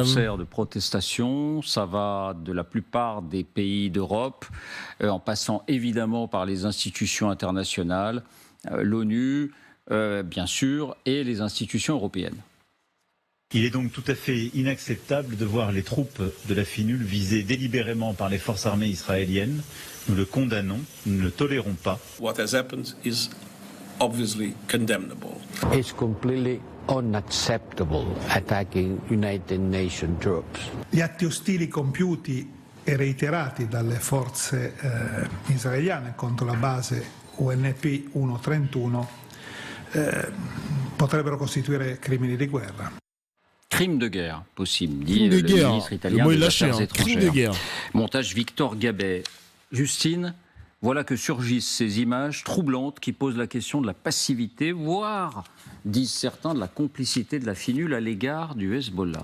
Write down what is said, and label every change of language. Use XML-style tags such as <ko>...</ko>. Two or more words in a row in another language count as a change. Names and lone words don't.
<fr>Concert de protestation, ça va de la plupart des pays d'Europe, en passant évidemment par les institutions internationales, l'ONU, bien sûr, et les institutions européennes. Il est donc tout à fait inacceptable de voir les troupes de la FINUL visées délibérément par les forces armées israéliennes. Nous le condamnons, nous ne le tolérons pas.</fr> <en>What has happened is obviously condemnable. It's completely unacceptable attacking United Nations troops.</en> <it>Gli atti ostili compiuti e reiterati dalle forze israeliane contro la base UNP 131 potrebbero costituire crimini di guerra.</it> <fr>Crime de guerre possible, dit le ministre italien des Affaires étrangères. Crime de guerre. Montage Victor Gabet. Justine, voilà que surgissent ces images troublantes qui posent la question de la passivité, voire, disent certains, de la complicité de la FINUL à l'égard du Hezbollah.</fr>